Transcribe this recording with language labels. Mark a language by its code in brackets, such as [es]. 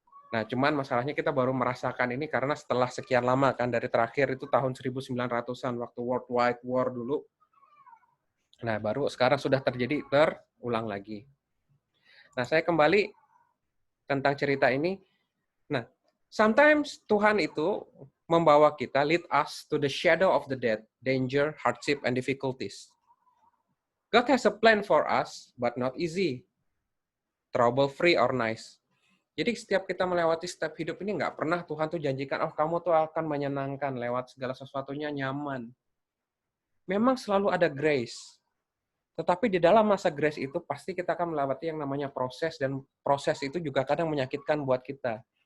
[id] Nah, cuman masalahnya kita baru merasakan ini karena setelah sekian lama kan dari terakhir itu tahun 1900-an waktu Worldwide War dulu. Nah, baru sekarang sudah terulang lagi. Nah, saya kembali tentang cerita ini. [en] Nah, sometimes [id] Tuhan itu membawa kita, [en] lead us to the shadow of the death, danger, hardship, and difficulties. God has a plan for us, but not easy. Trouble free or nice. [id] Jadi setiap kita melewati step hidup ini nggak pernah Tuhan tuh janjikan, oh kamu tuh akan menyenangkan lewat segala sesuatunya nyaman. Memang selalu ada grace. Tetapi di dalam masa grace itu pasti kita akan melewati yang namanya proses dan proses itu juga kadang menyakitkan buat kita.